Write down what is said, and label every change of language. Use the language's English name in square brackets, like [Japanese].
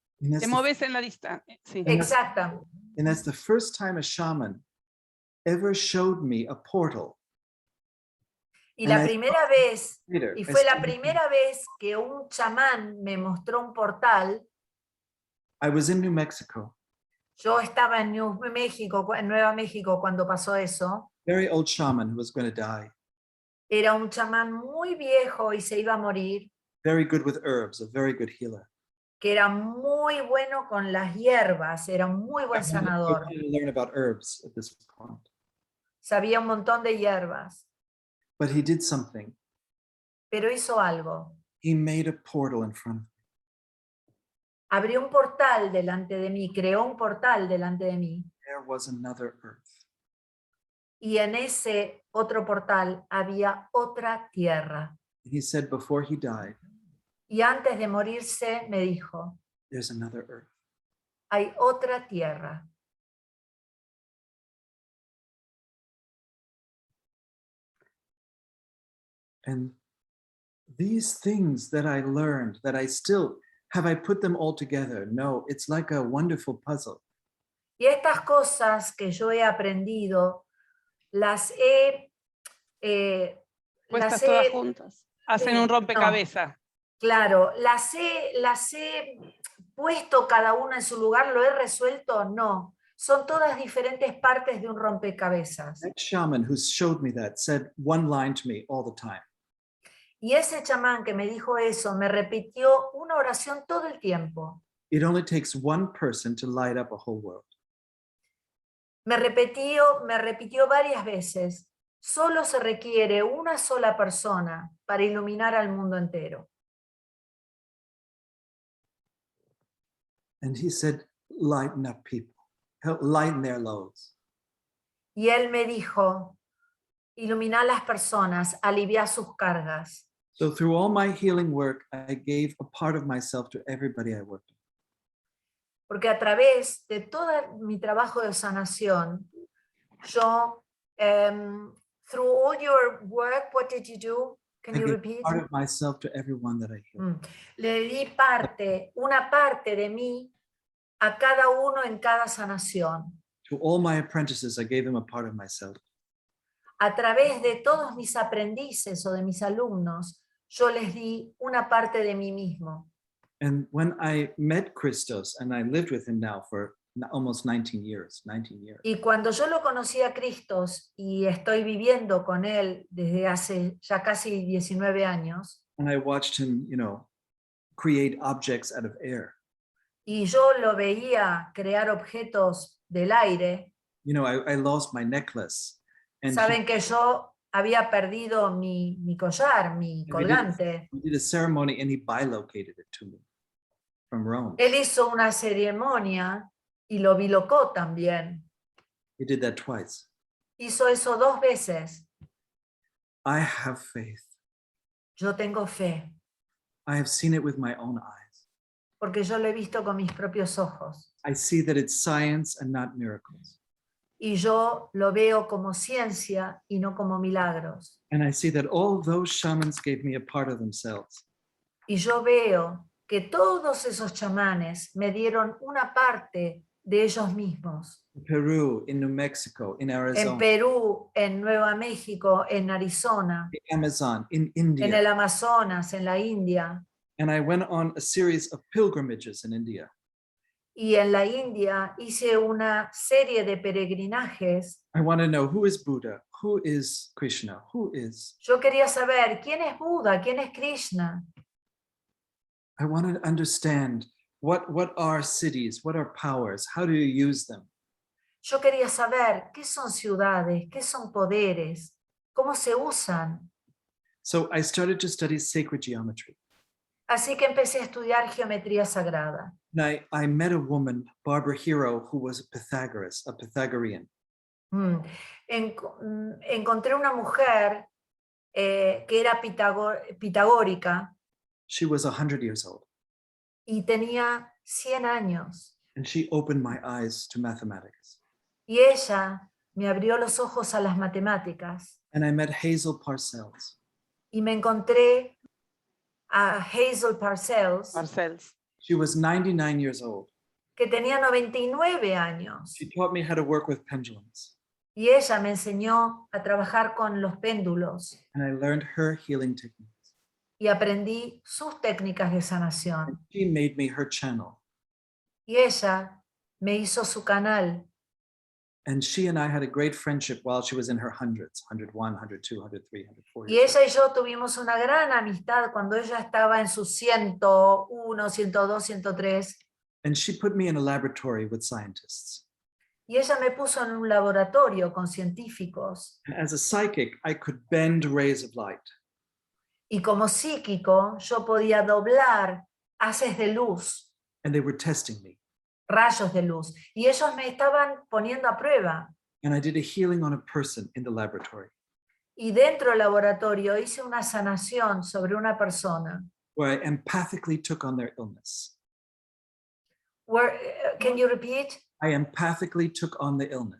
[English] and that's te the- [Spanish] moves en la distancia. Sí. [English] And that's- [Spanish] Exacto. [English] and that's the first time a shaman ever showed me a portal. [Spanish] Y [English] And [Spanish] la [English] I [Spanish] primera vez, [English] Later, [Spanish] y [English] I [Spanish] fue la [English] started- [Spanish] primera vez que un chamán me mostró un portal. [English] I was in New Mexico, [Spanish] Yo estaba en Nueva México cuando pasó eso. [English] very old shaman who was going to die, [Spanish] Era un chamán muy viejo y se iba a morir, [English] very good with herbs, a very good healer. [Spanish] que era muy bueno con las hierbas, era un muy buen [English] I [Spanish] sanador. [English] wanted to learn about herbs at this point, [Spanish] Sabía un montón de hierbas, [English] but he did something. [Spanish] pero hizo algo. [English] He made a portal in front of me. [Spanish] Abrió un portal delante de mí, creó un portal delante de mí. [English] There was another earth. [Spanish] Y en ese otro portal había otra tierra. [English] And he said before he died, [Spanish] Y antes de morirse me dijo, [English] there's another earth. [Spanish] hay otra tierra. [English] And these things that I learned, that I still, have I put them all together? No, it's like a wonderful puzzle. [Spanish] Y estas cosas que yo he aprendido, las he Puestas todas juntas. Hacen un rompecabezas. Claro, las he puesto cada una en su lugar, lo he resuelto, no. Son todas diferentes partes de un rompecabezas. [English] That shaman who showed me that said one line to me all the time. [Spanish] Y ese chamán que me dijo eso me repitió una oración todo el tiempo. [English] It only takes one person to light up a whole world. [Spanish] Me repitió varias veces. Solo se requiere una sola persona para iluminar al mundo entero. [English] And he said, lighten up people, help lighten their loads. [Spanish] Y él me dijo, ilumina a las personas, alivia sus cargas. [English] So through all my healing work, I gave a part of myself to everybody I worked with. [Spanish] Porque a través de todo mi trabajo de sanación, yo, [English] through all your work, what did you do? Can I you gave repeat? part of myself to everyone that I healed. [Spanish] Le di una parte de mí a cada uno en cada sanación. [English] To all my apprentices, I gave them a part of myself. [Spanish] A través de todos mis aprendices o de mis alumnos, yo les di una parte de mí mismo. [English] And when I met Christos, and I lived with him now for almost 19 years. [Spanish] Y cuando yo lo conocí a Cristo y estoy viviendo con él desde hace ya casi 19 años, [English] And I watched him, create objects out of air. [Spanish] y yo lo veía crear objetos del aire, [English] I lost my necklace. And [Spanish] saben que yo había perdido mi collar, mi colgante. [English] he did a ceremony and he bilocated it to me from Rome. [Spanish] Él hizo una ceremonia y lo bilocó también. [English] He did that twice. [Spanish] Hizo eso 2 veces. [English] I have faith. [Spanish] Yo tengo fe, [English] I have seen it with my own eyes. [Spanish] porque yo lo he visto con mis propios ojos. [English] I see that it's science and not miracles. [Spanish] Y yo lo veo como ciencia y no como milagros. [English] And I see that all those shamans gave me a part of themselves. [Spanish] Y yo veo que todos esos chamanes me dieron una parte de ellos mismos. [English] In Peru, in New Mexico, in Arizona, [Spanish] En Perú, en Nueva México, en Arizona, [English] the Amazon, in [Spanish] en [English] India. [Spanish] el Amazonas, en la India. [English] And I went on a series of pilgrimages in India. [Spanish] Y en la India hice una serie de peregrinajes. [English] I want to know who is Buddha, who is Krishna, who is. [Spanish] Yo quería saber quién es Buda, quién es Krishna. [English] I want to understand what are cities, what are powers, how do you use them? [Spanish] Yo quería saber qué son ciudades, qué son poderes, cómo se usan. [English] So I started to study sacred geometry. [Spanish] Así que empecé a estudiar geometría sagrada. [English] And I met a woman, Barbara Hero, who was a Pythagorean. [Spanish] Encontré una mujer que era pitagórica [English] She was 100 years old. [Spanish] y tenía 100 años. [English] And she opened my eyes to mathematics. [Spanish] Y ella me abrió los ojos a las matemáticas. [English] And I met Hazel Parcells. [Spanish] Y me encontré a Hazel Parcells, [English] She was 99 years old. [Spanish] que tenía 99 años. [English] She taught me how to work with pendulums. [Spanish] Y ella me enseñó a trabajar con los péndulos. [English] And I learned her healing techniques. [Spanish] Y aprendí sus técnicas de sanación. [English] And she made me her channel. [Spanish] Y ella me hizo su canal. [English] And she and I had a great friendship while she was in her hundreds, 101, 102, 103, 104. [Spanish] Y ella y yo tuvimos una gran amistad cuando ella estaba en sus 101, 102, 103. [English] And she put me in a laboratory with scientists. [Spanish] Y ella me puso en un laboratorio con científicos. [English] And as a psychic, I could bend rays of light. [Spanish] Y como psíquico, yo podía doblar haces de luz, [English] And they were testing me. [Spanish] rayos de luz. Y ellos me estaban poniendo a prueba. [English] And I did a healing on a person in the laboratory [Spanish] Y dentro del laboratorio hice una sanación sobre una persona. [English] where I empathically took on their illness. Can you repeat? I empathically took on the illness.